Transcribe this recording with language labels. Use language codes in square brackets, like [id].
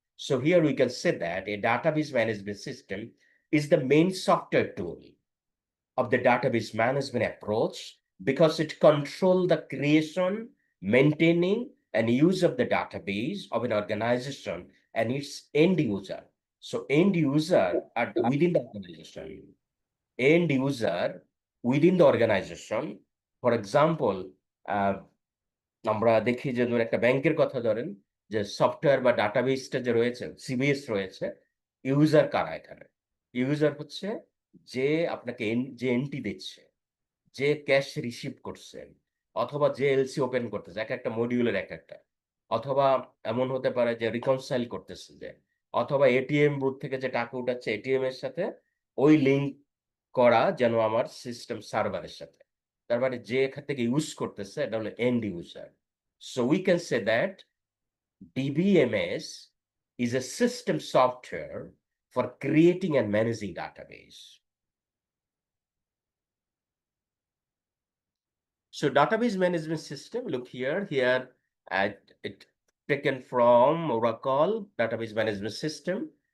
[en] So here we can say that a database management system is the main software tool of the database management approach because it controls the creation, maintaining, and use of the database of an organization and its end user. So end user are within the organization. End user within the organization. For example, [bn] আমরা দেখি যে ধরুন একটা ব্যাংকের কথা ধরেন, যে software বা ডাটাবেসটা যে রয়েছে, সিবিএস রয়েছে, ইউজার কারা এখানে? ইউজার হচ্ছে যে আপনাকে যে এন্ট্রি দিচ্ছে, যে ক্যাশ রিসিভ করছেন, অথবা যে এলসি ওপেন করতেছে, এক একটা মডিউলের এক একটা, অথবা এমন হতে পারে যে রিকনসাইল করতেছে, যে অথবা এটিএম বুথ থেকে যে টাকা উঠাচ্ছে এটিএম এর সাথে ওই লিঙ্ক করা যেন আমার সিস্টেম সার্ভারের সাথে, তার মানে যে এখান থেকে ইউজ করতেছে এটা হলো and user. [en] So we can say that DBMS is a system software for creating and managing database. So database management system, look here, it taken from Oracle database management system.